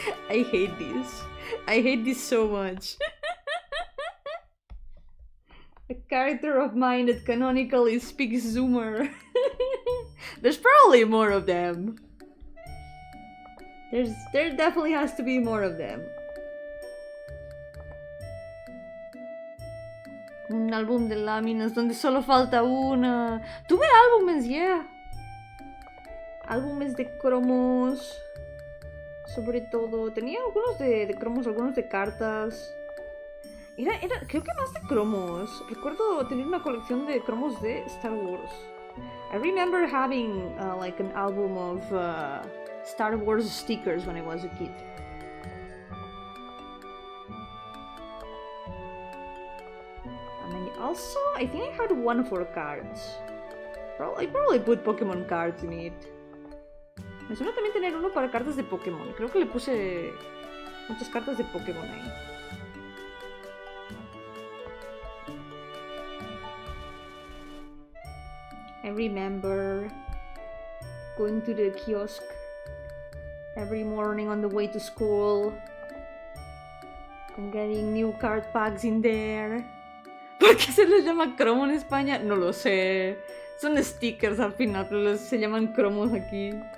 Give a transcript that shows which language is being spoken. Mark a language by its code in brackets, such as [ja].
[en] I hate this. I hate this so much. A character of mine that canonically speaks Zoomer. There's probably more of them. There definitely has to be more of them. [es] Un álbum de láminas donde solo falta una. Tuve álbumes, yeah. Álbumes de cromos. Sobre todo. Tenía algunos de cromos, algunos de cartas. Creo que más de cromos. Recuerdo tener una colección de cromos de Star Wars. [en] I remember having like an album of Star Wars stickers when I was a kid. And also, I think I had one for cards. I probably put Pokemon cards in it. [es] Me suena también tener uno para cartas de Pokémon. Creo que le puse muchas cartas de Pokémon ahí. [en] I remember going to the kiosk every morning on the way to school and getting new card packs in there. [es] ¿Por qué se les llama cromo en España? No lo sé. Son stickers al final, pero se llaman cromos aquí.